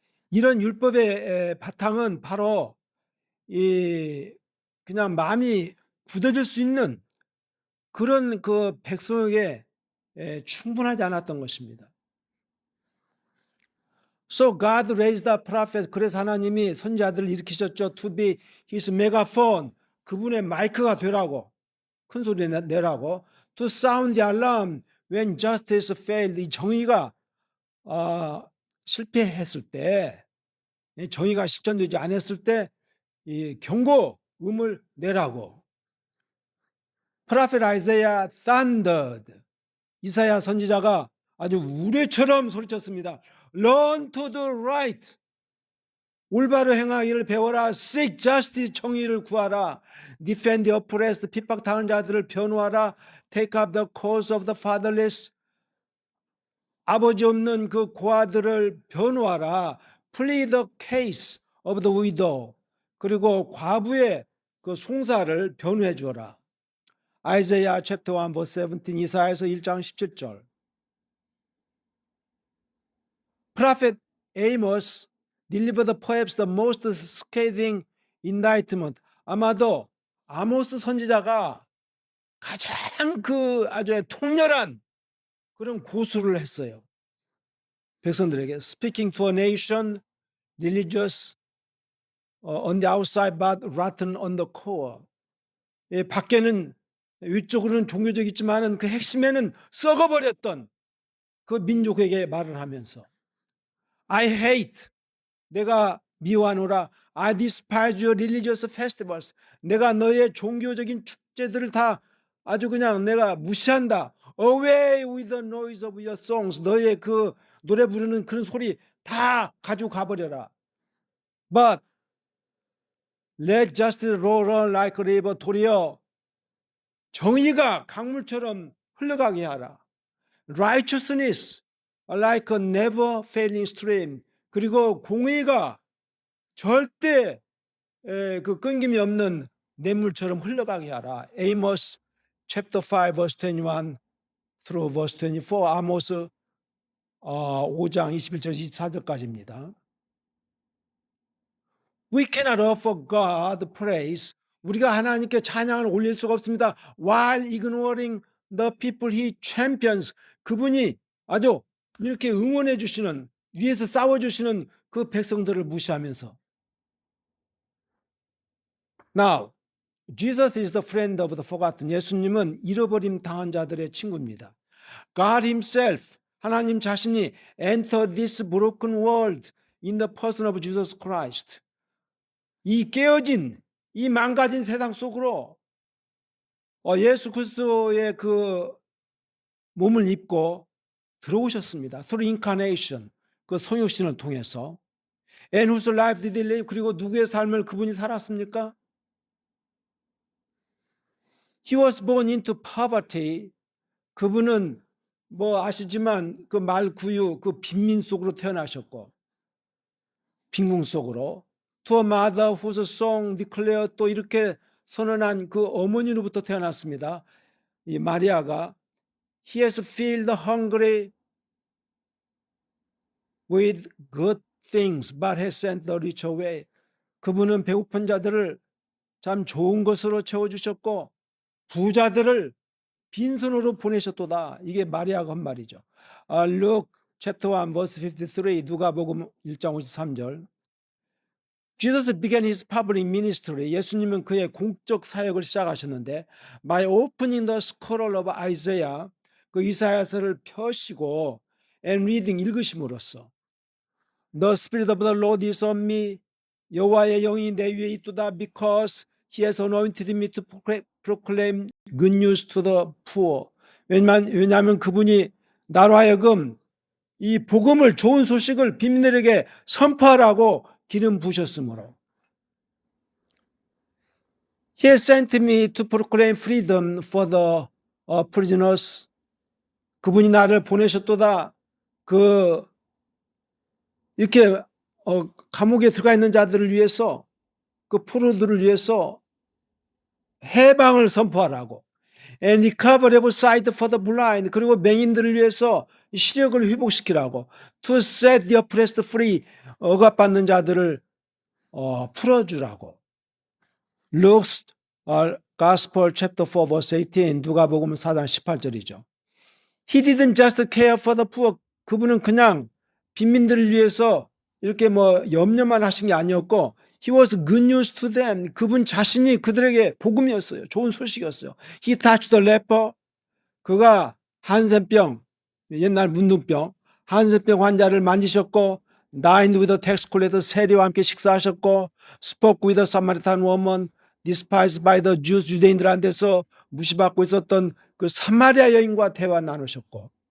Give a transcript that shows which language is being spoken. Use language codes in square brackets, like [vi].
[ko] 이런 율법의 바탕은 바로 이 그냥 마음이 굳어질 수 있는 그런 그 백성에게 충분하지 않았던 것입니다. [en] So God raised up prophets. [ko] 그래서 하나님이 선지자들을 일으키셨죠. [en] To be his megaphone. [ko] 그분의 마이크가 되라고. 큰 소리 내라고. [en] To sound the alarm when justice failed. [ko] 이 정의가 실패했을 때, 정의가 실천되지 않았을 때 이 경고음을 내라고. [en] Prophet Isaiah thundered. [ko] 이사야 선지자가 아주 우레처럼 소리쳤습니다. [en] Run to the right. [ko] 올바로 행하기를 배워라. [en] Seek justice. [ko] 정의를 구하라. [en] Defend the oppressed. [ko] 핍박당한 자들을 변호하라. [en] Take up the cause of the fatherless. [ko] 아버지 없는 그 고아들을 변호하라. [en] Plead the case of the widow. [ko] 그리고 과부의 그 송사를 변호해 주어라. [en] Isaiah chapter 1 verse 17. [ko] 이사야서 1장 17절. [en] Prophet Amos delivered perhaps the most scathing indictment. [ko] 아마도 아모스 선지자가 가장 그 아주 통렬한 그런 고소를 했어요. 백성들에게. [en] Speaking to a nation religious on the outside but rotten on the core. [ko] 밖에는 위쪽으로는 종교적이지만은 그 핵심에는 썩어버렸던 그 민족에게 말을 하면서 [en] I hate. [ko] 내가 미워하노라. [en] I despise your religious festivals. [ko] 내가 너의 종교적인 축제들을 다 아주 그냥 내가 무시한다. [en] Away with the noise of your songs. [ko] 너의 그 노래 부르는 그런 소리 다 가지고 가버려라. [en] But let justice roll on like a river. [ko] 도리어 정의가 강물처럼 흘러가게 하라. [en] Righteousness like a never failing stream. [ko] 그리고 공의가 절대 그 끊김이 없는 냇물처럼 흘러가게 하라. [en] Amos chapter 5 verse 21 through verse 24. [ko] 아모스 5장 21절 24절까지입니다. [en] We cannot offer God praise. [ko] 우리가 하나님께 찬양을 올릴 수가 없습니다. [en] While ignoring the people he champions. [ko] 그분이 아주 이렇게 응원해 주시는, 위에서 싸워 주시는 그 백성들을 무시하면서. [en] Now, Jesus is the friend of the forgotten. [ko] 예수님은 잃어버림 당한 자들의 친구입니다. [en] God himself, [ko] 하나님 자신이 [en] enter this broken world in the person of Jesus Christ. [ko] 이 깨어진, 이 망가진 세상 속으로 예수 그리스도의 그 몸을 입고 들어오셨습니다. [en] Through incarnation, [ko] 그 성육신을 통해서. [en] And whose life did he live? [ko] 그리고 누구의 삶을 그분이 살았습니까? [en] He was born into poverty. [ko] 그분은 뭐 아시지만 그 말구유, 그 빈민 속으로 태어나셨고, 빈궁 속으로. [en] To a mother whose song declared. [ko] 또 이렇게 선언한 그 어머니로부터 태어났습니다. 이 마리아가 [en] He has filled the hungry with good things, but has sent the rich away. [ko] 그분은 배고픈 자들을 참 좋은 것으로 채워주셨고 부자들을 빈손으로 보내셨도다. 이게 마리아가 한 말이죠. [en] Luke chapter 1 verse 53. [ko] 누가복음 1장 53절. [en] Jesus began his public ministry. [ko] 예수님은 그의 공적 사역을 시작하셨는데 [en] by opening the scroll of Isaiah. [ko] 그 이사야서를 펴시고 [en] and reading [ko] 읽으심으로써 [en] The Spirit of the Lord is on me. [ko] 여호와의 영이 내 위에 있도다. [en] Because he has anointed me to proclaim good news to the poor. [ko] 왜냐하면 그분이 나로 하여금 이 복음을, 좋은 소식을 빈민들에게 선포하라고 기름 부으셨으므로. [en] He has sent me to proclaim freedom for the prisoners. [ko] 그분이 나를 보내셨도다. 이렇게 감옥에 들어가 있는 자들을 위해서, 그 포로들을 위해서 해방을 선포하라고. [en] And recover every sight for the blind. [ko] 그리고 맹인들을 위해서 시력을 회복시키라고. [en] To set the oppressed free. [ko] 억압받는 자들을 풀어주라고. [en] Luke's Gospel chapter 4 verse 18. [ko] 누가복음 4장 18절이죠. [en] He didn't just care for the poor. [ko] 그분은 그냥 빈민들을 위해서 이렇게 염려만 하신 게 아니었고, [en] He was good news to them. [ko] 그분 자신이 그들에게 복음이었어요. 좋은 소식이었어요. [en] He touched the leper. [ko] 그가 한센병, 옛날 문둥병, 한센병 환자를 만지셨고, [en] dined with the tax collector, [ko] 세리와 함께 식사하셨고, [en] spoke with the Samaritan woman, despised by the Jews, [ko] 유대인들한테서 무시받고 있었던 그 사마리아 여인과 대화 나누셨고,